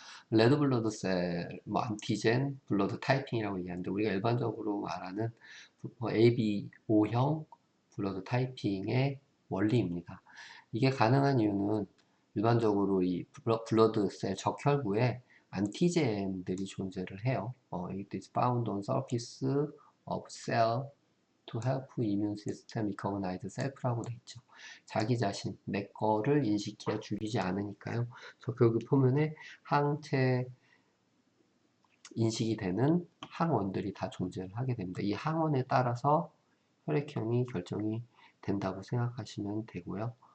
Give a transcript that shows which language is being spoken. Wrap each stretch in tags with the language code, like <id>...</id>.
<ko>레드 블러드 셀, 뭐 안티젠, 블러드 타이핑이라고 얘기하는데 우리가 일반적으로 말하는 ABO형 블러드 타이핑의 원리입니다. 이게 가능한 이유는 일반적으로 이 블러드 셀 적혈구에 안티젠들이 존재를 해요.</ko> <en>It is found on surface of cell to help immune system recognize self</en> <ko>라고 돼 있죠. 자기 자신, 내 거를 인식해 죽이지 않으니까요. 적혈구 표면에 항체 인식이 되는 항원들이 다 존재를 하게 됩니다. 이 항원에 따라서 혈액형이 결정이 된다고 생각하시면 되고요.</ko>